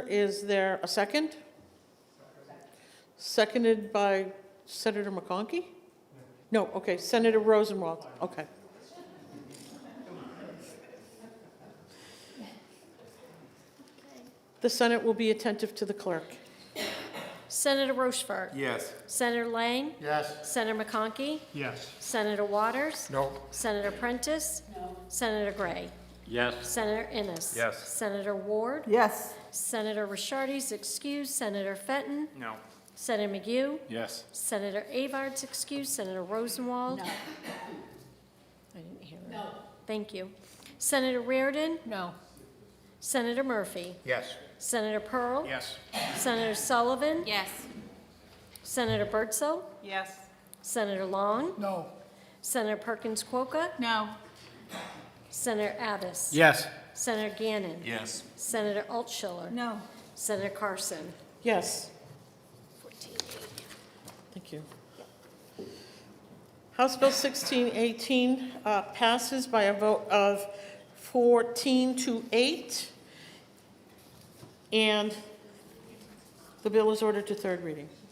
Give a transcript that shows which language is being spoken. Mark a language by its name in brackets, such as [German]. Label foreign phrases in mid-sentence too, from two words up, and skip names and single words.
[English] Is there a second? Seconded by Senator McConkey? No, okay, Senator Rosenwald, okay. The Senate will be attentive to the clerk. Senator Rochefort. Yes. Senator Lang. Yes. Senator McConkey. Yes. Senator Waters. No. Senator Prentice. No. Senator Gray. Yes. Senator Innes. Yes. Senator Ward. Yes. Senator Rishardi's excused. Senator Fenton. No. Senator McGee. Yes. Senator Avard's excused. Senator Rosenwald. No. I didn't hear that. No. Thank you. Senator Reardon. No. Senator Murphy. Yes. Senator Pearl. Yes. Senator Sullivan. Yes. Senator Birdsell. Yes. Senator Long. No. Senator Perkins Quokka. No. Senator Abbas. Yes. Senator Gannon. Yes. Senator Altschiller. No. Senator Carson. Yes. 14. Thank you. House Bill 1618 passes by a vote of 14 to 8, and the bill is ordered to third reading.